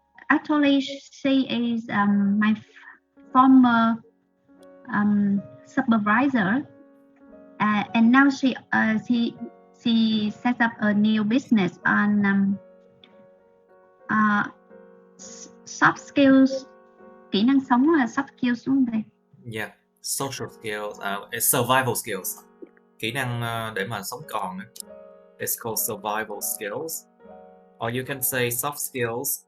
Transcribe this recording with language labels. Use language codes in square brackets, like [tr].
[en] Actually, she is my former supervisor, and now she set up a new business on soft skills. [vi] Kỹ năng sống là soft skills đúng không? [en] Yeah, social skills, survival skills. [vi] kỹ năng để mà sống còn. [en] It's called survival skills. Or you can say soft skills.